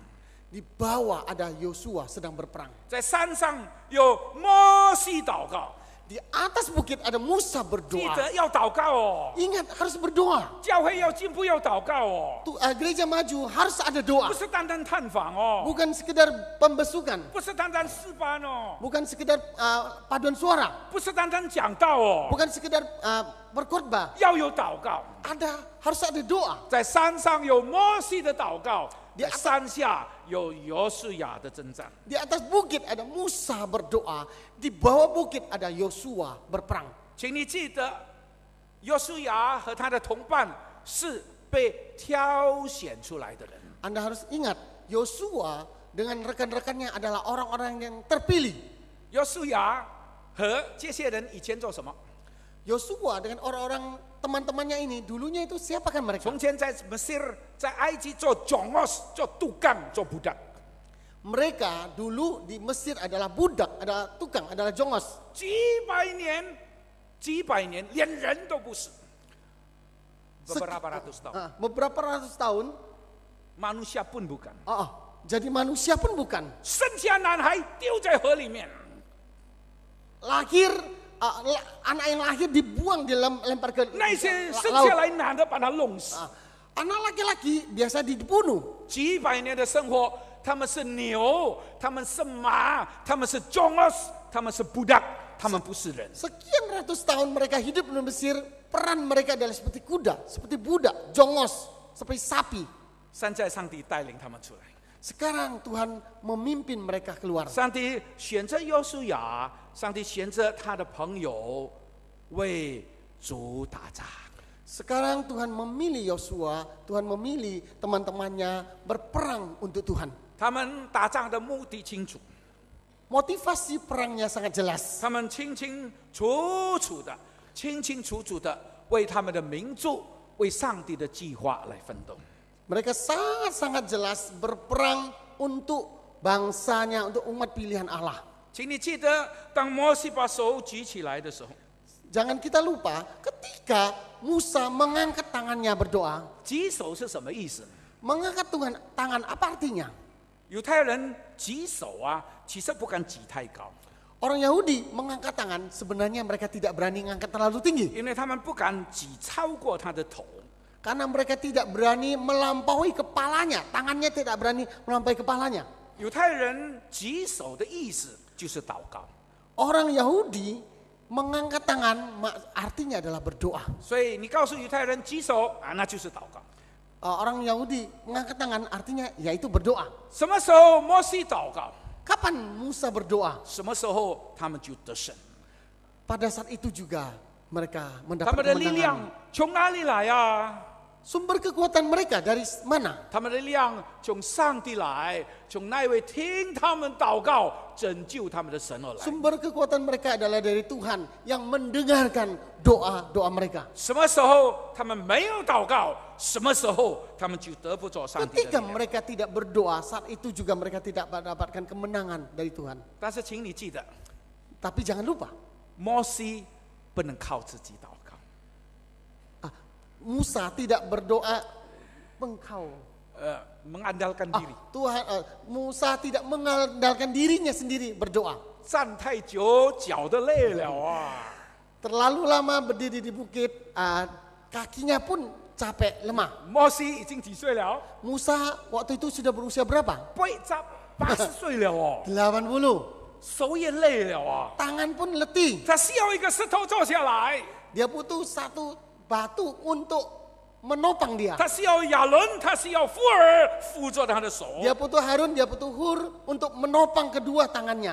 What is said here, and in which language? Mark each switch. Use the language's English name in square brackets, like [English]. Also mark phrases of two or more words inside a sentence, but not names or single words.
[Indonesian] Di bawah ada Yosua sedang berperang. [Chinese] 在山上有摩西祷告； [Indonesian] Di atas bukit ada Musa [Chinese] 记 [Indonesian] berdoa. [Chinese] 得要祷告哦， [Indonesian] Ingat harus berdoa. [Chinese] 教会要进步要祷告哦， [Indonesian] Gereja maju harus ada doa. [Chinese] 不是单单探访哦， [Indonesian] Bukan sekedar pembesukan. [Chinese] 不是单单诗班哦， [Indonesian] Bukan sekedar paduan suara. [Chinese] 不是单单讲道哦， [Indonesian] Bukan sekedar berkhotbah. [Chinese] 要有祷告。 [Indonesian] Harus ada doa. [Chinese] 在山上有摩西的祷告， [Indonesian] Di [Chinese] 在山下有约书亚的征战。 [Indonesian] Di atas bukit ada Musa berdoa. Di bawah bukit ada Yosua berperang. [Chinese] 请你记得，约书亚和他的同伴是被挑选出来的人。 [Indonesian] Anda harus ingat, Yosua dengan rekan-rekannya adalah orang-orang yang terpilih. [Chinese] 约书亚和这些人以前做什么？ [Indonesian] Yosua dengan orang-orang teman-temannya ini dulunya itu siapakah mereka? [Chinese] 从前在 Mesir、在埃及做 jongos、做杜干、做 budak。 [Indonesian] Mereka dulu di Mesir adalah budak, adalah tukang, adalah jongos. [Chinese] 几百年，连人都不是。 [Indonesian] Beberapa ratus tahun， Beberapa ratus tahun, manusia pun bukan。 jadi manusia pun bukan. [Chinese] 生下男孩丢在河里面， [Indonesian] Lahir, anak yang lahir dibuang dilempar ke [Chinese] 那些生 [Indonesian] laut. [Chinese] 下来男的把他弄死。 [Indonesian] Anak laki-laki biasa dibunuh. [Chinese] 几百年的生活，他们是牛，他们是马，他们是 jongos， 他们是 budak， 他们不是人。 [Indonesian] Sekian ratus tahun mereka hidup di Mesir, peran mereka adalah seperti kuda, seperti budak, jongos, seperti sapi. [Chinese] 现在上帝带领他们出来， [Indonesian] Sekarang Tuhan memimpin mereka keluar. [Chinese] 上帝选择约书亚，上帝选择他的朋友为主打仗。 [Indonesian] Sekarang Tuhan memilih Yosua, Tuhan memilih teman-temannya berperang untuk Tuhan. [Chinese] 他们打仗的目的清楚， [Indonesian] Motivasi perangnya sangat jelas. [Chinese] 他们清清楚楚的为他们的民族、为上帝的计划来奋斗。 [Indonesian] Mereka sangat-sangat jelas berperang untuk bangsanya, untuk umat pilihan Allah. [Chinese] 请你记得，当摩西把手举起来的时候， [Indonesian] Jangan kita lupa ketika Musa mengangkat tangannya berdoa. [Chinese] 举手是什么意思？ [Indonesian] Mengangkat tangan apa artinya? [Chinese] 犹太人举手啊，其实不敢举太高， [Indonesian] Orang Yahudi mengangkat tangan, sebenarnya mereka tidak berani mengangkat terlalu tinggi. [Chinese] 因为他们不敢举超过他的头。 [Indonesian] Karena mereka tidak berani melampaui kepalanya. Tangannya tidak berani melampaui kepalanya. [Chinese] 犹太人举手的意思就是祷告， [Indonesian] Orang Yahudi mengangkat tangan artinya adalah berdoa. [Chinese] 所以你告诉犹太人举手啊，那就是祷告。 [Indonesian] Orang Yahudi mengangkat tangan artinya yaitu berdoa. [Chinese] 什么时候摩西祷告， [Indonesian] Kapan Musa berdoa? [Chinese] 什么时候他们就得胜。 [Indonesian] Pada saat itu juga mereka [Chinese] 他 [Indonesian] mendapat [Chinese] 们的力 [Indonesian] kemenangan. [Chinese] 量从哪里来啊？ [Indonesian] Sumber kekuatan mereka dari mana? [Chinese] 他们的力量从上帝来，从那位听他们祷告、拯救他们的神而来。 [Indonesian] Sumber kekuatan mereka adalah dari Tuhan yang mendengarkan doa-doa mereka. [Chinese] 什么时候他们没有祷告，什么时候他们就得不着上帝的力 [Indonesian] Ketika [Chinese] 量。 [Indonesian] mereka tidak berdoa, saat itu juga mereka tidak mendapatkan kemenangan dari Tuhan. [Chinese] 但是请你记得， [Indonesian] Tapi jangan lupa, [Chinese] 摩西不能靠自己祷告， [Indonesian] Musa tidak berdoa engkau. mengandalkan diri， Tuhan, Musa tidak mengandalkan dirinya sendiri berdoa. [Chinese] 站太久脚都累了啊。 [Indonesian] Terlalu lama berdiri di bukit, kakinya pun capek, lemah. [Chinese] 摩西已经几岁了？ [Indonesian] Musa waktu itu sudah berusia berapa? [Chinese] 80 岁了哦， [Indonesian] 80. [Chinese] 手也累了啊。 [Indonesian] Tangan pun letih. [Chinese] 他需要一个石头坐下来， [Indonesian] Dia butuh satu batu untuk menopang dia. [Chinese] 他需要亚伦，他需要富尔扶着他的手， [Indonesian] Dia butuh Harun, dia butuh Hur untuk menopang kedua tangannya.